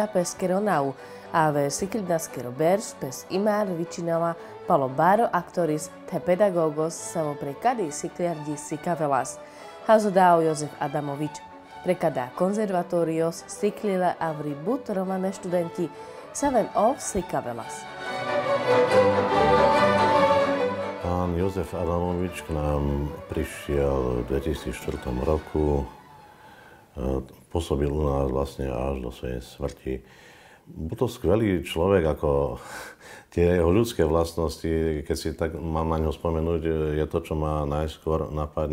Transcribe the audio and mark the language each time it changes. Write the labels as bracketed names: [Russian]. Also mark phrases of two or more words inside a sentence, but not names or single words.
[Romany] peskero nau, a ve siklindaskero berš pes imar vičinala palo baro aktoris te pedagogos samo prekadi sikliardi sikavelas. Hazodao Jozef Adamovič. Prekada Conservatorios siklile avri but romane študenti saven ov sikavelas. [Slovak] Pán Jozef Adamovič k nám prišiel v 2004 roku, pôsobil u nás vlastne až do svojej smrti. Bol to skvelý človek, ako tie jeho ľudské vlastnosti, keď si tak mám na ňo spomenúť, je to, čo ma najskôr napadne.